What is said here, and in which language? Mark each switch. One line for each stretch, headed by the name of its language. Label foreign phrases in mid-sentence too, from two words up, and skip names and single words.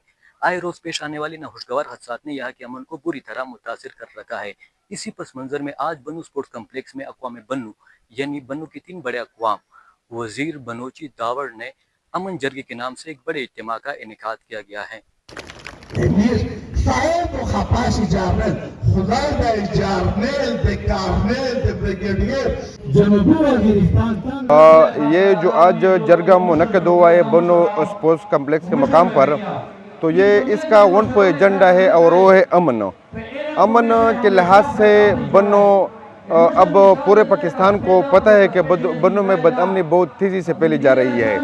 Urdu: آئے روز پیش آنے والی ناخوشگوار حادثات نے یہاں کے امن کو بری طرح متاثر کر رکھا ہے۔ اسی پس منظر میں آج بنو اسپورٹس کمپلیکس میں اقوام بنو یعنی بنو کی 3 بڑے اقوام وزیر بنوچی داور نے امن جرگے کے نام سے ایک بڑے اجتماع کا انعقاد کیا گیا ہے۔
Pashto: صاحب و خپاسی جارنل خدای دا جارنل دا کارنل دا بریگیڈیر جنوبی وزیرستان
Urdu: یہ جو آج جرگہ منعقد ہوا ہے بنو اسپورٹس کمپلیکس کے مقام پر، تو یہ اس کا
English: one point agenda
Urdu: ہے اور وہ ہے امن کے لحاظ سے بنو اب پورے پاکستان کو پتہ ہے کہ بنو میں بدامنی بہت تیزی سے پھیلی جا رہی ہے۔